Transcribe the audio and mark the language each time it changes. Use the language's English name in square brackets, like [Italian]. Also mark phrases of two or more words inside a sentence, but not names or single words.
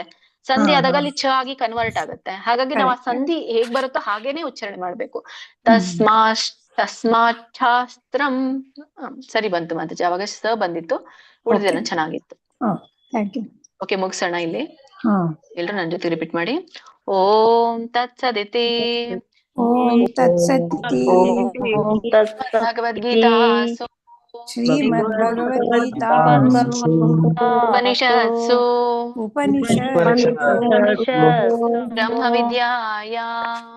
[Kannada] ಸಂಧಿ ಆದಾಗ ಅಲ್ಲಿ ಛ ಆಗಿ ಕನ್ವರ್ಟ್ ಆಗುತ್ತೆ. ಹಾಗಾಗಿ ನಾವು ಆ ಸಂಧಿ ಹೇಗ್ ಬರುತ್ತೋ ಹಾಗೇನೆ ಉಚ್ಚಾರಣೆ ಮಾಡ್ಬೇಕು. [Sanskrit] ತಸ್ಮಾತ್ ಶಾಸ್ತ್ರಂ [Kannada] ಸರಿ ಬಂತು ಮಾತಾಜಿ, ಅವಾಗ ಸ ಬಂದಿತ್ತು, ಉಳಿದೆಲ್ಲ ಚೆನ್ನಾಗಿತ್ತು. [English] Thank you. [Kannada] ಓಕೆ, ಮುಗಿಸೋಣ ಇಲ್ಲಿ. ಹಾ. ಎಲ್ರು ನನ್ನ ಜೊತೆ ರಿಪೀಟ್ ಮಾಡಿ. [Sanskrit] ಓಂ ತತ್ಸದಿತಿ ಓಂ ತತ್ಸದಿತಿ ಭಗವದ್ಗೀತಾಸು ಶ್ರೀಮದ್ಭಗವದ್ಗೀತಾಸು ಉಪನಿಷತ್ಸು ಉಪನಿಷತ್ಸು ಬ್ರಹ್ಮ ವಿದ್ಯಾಯಾಂ